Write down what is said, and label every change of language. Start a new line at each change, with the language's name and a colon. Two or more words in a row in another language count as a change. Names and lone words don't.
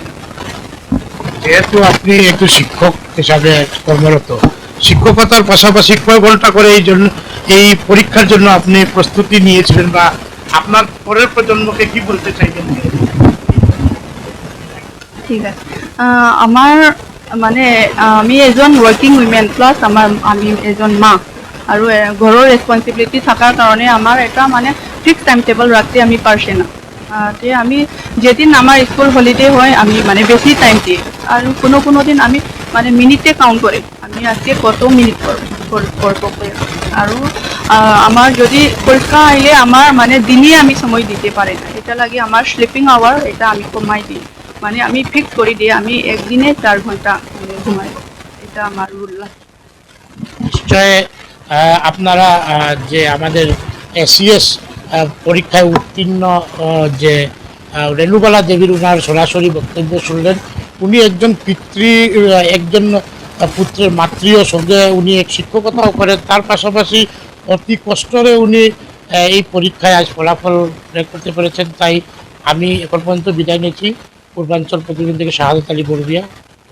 Bangla: যেহেতু আপনি একটু শিক্ষক হিসাবে কর্মরত শিক্ষকতার পাশাপাশি কয় ঘন্টা করে এই পরীক্ষার জন্য আপনি প্রস্তুতি নিয়েছিলেন বা আপনার পরের প্রজন্মকে কি বলতে চাইবেন? ঠিক আছে আমার মানে আমি এজন
English: working women
Bangla: প্লাস আমি এজন মা
Assamese: আৰু ঘৰৰ
Bangla: রেসপন্সিবিলিটি থাকার কারণে আমার এটা মানে
English: fix time
Bangla: টেবল রাখতে আমি পারছি না তে আমি যেদিন আমার
English: school holiday
Bangla: হয় আমি মানে বেশি টাইম দিই আর কোনো দিন আমি মানে মিনিটে কাউন্ট করে আমি আজকে কত মিনিট করব
Assamese: কৰিব পাৰে আৰু আমাৰ যদি পৰীক্ষা আহিলে আমাৰ
Bangla: মানে দিনে আমি সময় দিতে পারে না এটা লাগে আমার
English: sleeping hour
Bangla: এটা আমি কমাই দিই মানে আমি ফিক্স করে দিই আমি একদিনে 4 ঘন্টা মানে ঘুমাই এটা আমার রুল লাগে নিশ্চয় আপনারা যে আমাদের এসিএস পরীক্ষায় উত্তীর্ণ যে রেণুবালা দেবীর উনার সরাসরি বক্তব্য শুনলেন উনি একজন পিতৃ একজন পুত্রের মাতৃও সঙ্গে উনি এক শিক্ষকতাও করেন তার পাশাপাশি অতি কষ্টরে উনি এই পরীক্ষায় আজ ফলাফল বের করতে পেরেছেন তাই আমি এখন পর্যন্ত বিদায় নিচ্ছি পূর্বাঞ্চল প্রতিনিধি থেকে শাহাদত আলী বড়ুয়া।